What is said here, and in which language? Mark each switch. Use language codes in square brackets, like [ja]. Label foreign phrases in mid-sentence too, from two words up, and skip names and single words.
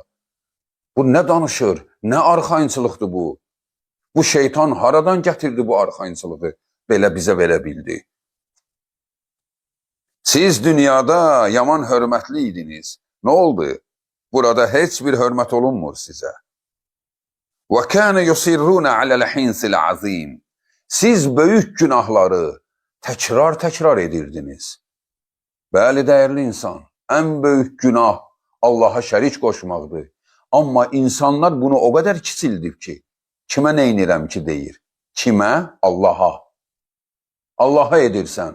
[az] Bu nə danışır? Nə arxayınçılıqdır bu? Bu şeytan haradan gətirdi bu arxayınçılığı? Belə bizə verə bildi. Siz dünyada yaman hörmətli idiniz. Nə oldu? Burada heç bir hörmət olunmur sizə. [ar] وَكَانَ يُصِرُّونَ عَلَى الْحِنْسِ الْعَظِيمِ [az] Siz böyük günahları təkrar edirdiniz. Bəli, dəyərli insan, ən böyük günah Allaha şərik qoşmaqdır. Amma insanlar bunu o qədər kiçildib ki, kimə neynirəm ki deyir? Kimə? Allaha. Allaha edirsən.